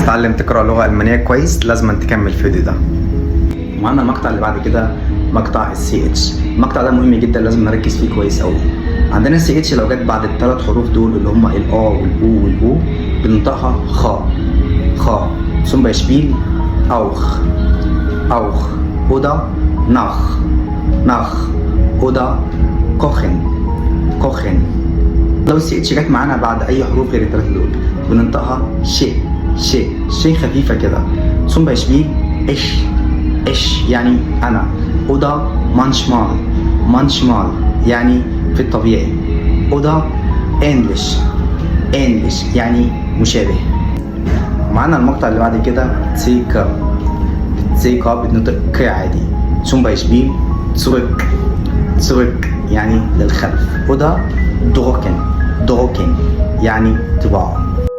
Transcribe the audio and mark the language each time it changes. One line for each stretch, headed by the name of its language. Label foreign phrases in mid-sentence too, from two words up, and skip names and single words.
Arabic: تتعلم تقرأ لغة ألمانية كويس لازم تكمل الفيديو ده. معانا المقطع اللي بعد كده مقطع السي اتش. المقطع ده مهم جدا لازم نركز فيه كويس قوي. عندنا السي اتش لو جت بعد الثلاث حروف دول اللي هم الا والاو والاو بننطقها خ
German: zum Beispiel auch oder nach oder kochen.
Arabic: لو السي اتش جت معانا بعد اي حروف غير الثلاثه دول بننطقها شي خفيفه كده.
German: zum Beispiel ich
Arabic: يعني انا
German: oder manchmal
Arabic: يعني في الطبيعي
German: oder ähnlich
Arabic: يعني مشابه. معانا المقطع اللي بعد كده زي بتنطق ك عادي.
German: zum Beispiel zurück
Arabic: يعني للخلف
German: oder drucken
Arabic: يعني طباعة.